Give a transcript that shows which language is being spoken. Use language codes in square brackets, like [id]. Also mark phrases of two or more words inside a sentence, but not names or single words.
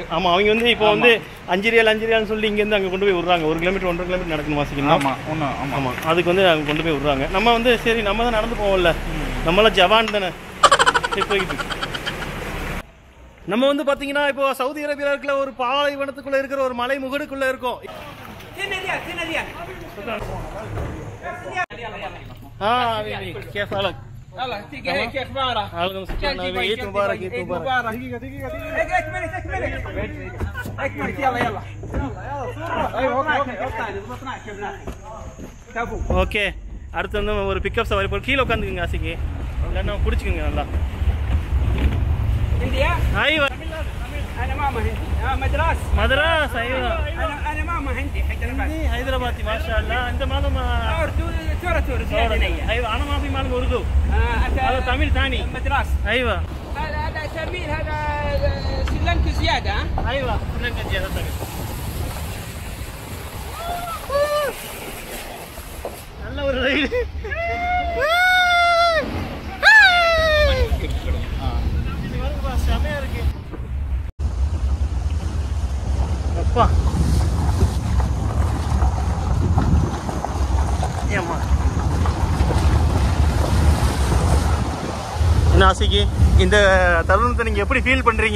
[ta] ஆமாம், அவங்க வந்து இப்போ வந்து 5 ரியால்னு சொல்லி இங்கேருந்து அங்கே கொண்டு போய் விட்றாங்க. 1 கிலோமீட்டர் 1.5 கிலோமீட்டர் நடக்கணும் வாசிக்கணும். ஆமாம், அதுக்கு வந்து அங்கே கொண்டு போய் விட்றாங்க. நம்ம வந்து சரி நம்ம தான் நடந்து போவோம்ல, நம்மளாம் ஜவான் தானே போய்கிட்டு. நம்ம வந்து பார்த்தீங்கன்னா இப்போ சவுதி அரேபியாவில் இருக்கிற ஒரு பாலைவனத்துக்குள்ளே இருக்கிற ஒரு மலை முகடுக்குள்ளே இருக்கோம். [ar] كيف حالك؟ الله يعطيك كيف اخبارك؟ عليكم السلام. عيد مبارك. عيد مبارك. دقيقة اكملك يلا ايوه [ta] ஓகே, அடுத்து வந்து ஒரு பிக்கப் சவாரி போய் கீழே உட்காந்துக்குங்க ஆசைக்கு, இல்லைன்னா பிடிச்சிக்கோங்க நல்லா. [ar] هندية؟ ايوه انا ماما هندي. مدراس. ايوه انا ماما هندي حيدربادي. حيدربادي ما شاء الله. انت معلم اردو تورة زيادة. ايوه انا ما في معلم اردو. هذا تاميل ثاني. مدراس. ايوه هذا تاميل، هذا سريلانكا زيادة. ايوه سريلانكا زيادة. [ta] நல்ல ஒரு ரைடு. செமையா இருக்கு. அப்பா ஏம்மா என்ன ஆசைக்கு இந்த தருணத்தை நீங்க எப்படி ஃபீல் பண்றீங்க?